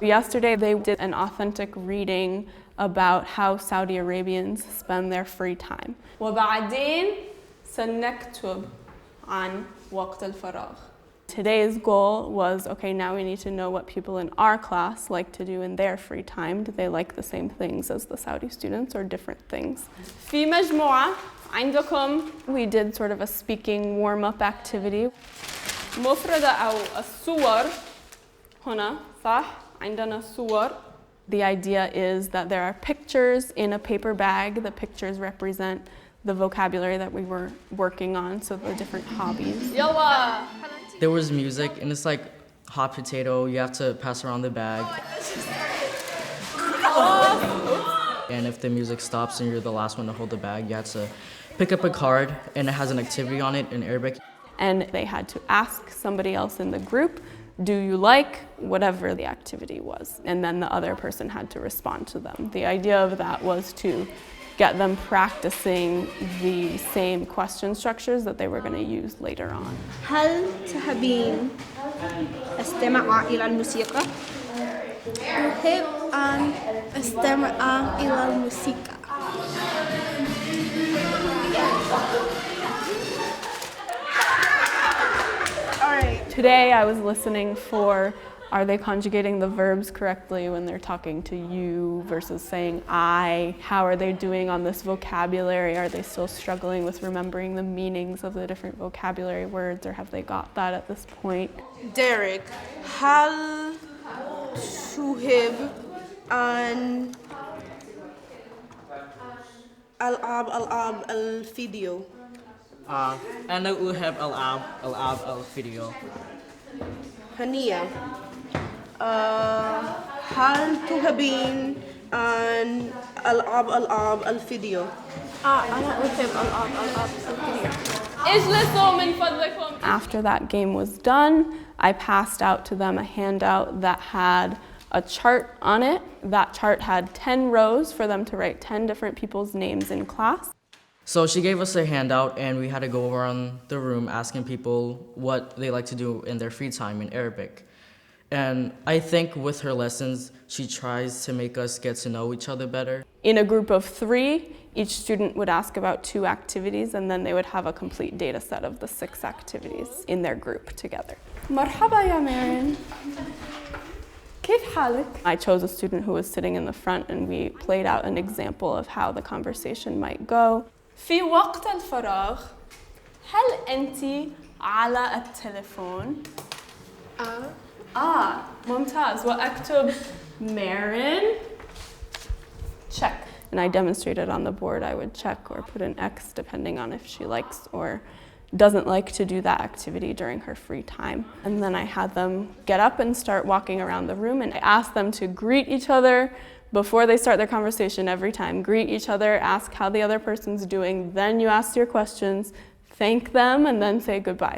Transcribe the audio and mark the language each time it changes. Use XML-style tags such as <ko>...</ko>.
<en>Yesterday they did an authentic reading about how Saudi Arabians spend their free time.</en> <ar>وبعدين سنكتب عن وقت الفراغ.</ar> <en>Today's goal was, okay, now we need to know what people in our class like to do in their free time. Do they like the same things as the Saudi students or different things?</en> <ar>في مجموعة عندكم.</ar> <en>We did sort of a speaking warm-up activity.</en> <ar>مفردة أو الصور هنا صح؟ عندنا صور.</ar> <en>The idea is that there are pictures in a paper bag. The pictures represent the vocabulary that we were working on, so the different hobbies.</en> <ar>يلا.</ar> <en>There was music, and it's like hot potato. You have to pass around the bag. And if the music stops and you're the last one to hold the bag, you have to pick up a card, and it has an activity on it in Arabic. And they had to ask somebody else in the group, do you like whatever the activity was? And then the other person had to respond to them. The idea of that was to get them practicing the same question structures that they were going to use later on.</en> <ar>هل تحبين أستمع إلى الموسيقى؟ أحب أن أستمع إلى الموسيقى.</ar> <en>Today I was listening for, are they conjugating the verbs correctly when they're talking to you versus saying I? How are they doing on this vocabulary? Are they still struggling with remembering the meanings of the different vocabulary words, or have they got that at this point?</en> <ar>Derek, هل تحب أن ألعب الفيديو؟ أنا أحب ألعاب الفيديو. هنية، هل تحبين أن ألعب الفيديو؟ أنا أحب ألعاب الفيديو. اجلسوا من فضلكم.</ar> <en>After that game was done, I passed out to them a handout that had a chart on it. That chart had 10 rows for them to write 10 different people's names in class. So she gave us a handout, and we had to go around the room asking people what they like to do in their free time in Arabic. And I think with her lessons, she tries to make us get to know each other better. In a group of 3, each student would ask about 2 activities, and then they would have a complete data set of the 6 activities in their group together.</en> <ar>مرحبا يا مارين. كيف حالك?</ar> <en>I chose a student who was sitting in the front, and we played out an example of how the conversation might go.</en> <ar>في وقت الفراغ هل أنت على التليفون؟ ممتاز. وأكتب مارين check.</ar> <en>And I demonstrated on the board. I would check or put an X depending on if she likes or doesn't like to do that activity during her free time. And then I had them get up and start walking around the room, and I asked them to greet each other before they start their conversation every time. Greet each other, ask how the other person's doing, then you ask your questions, thank them, and then say goodbye.</en>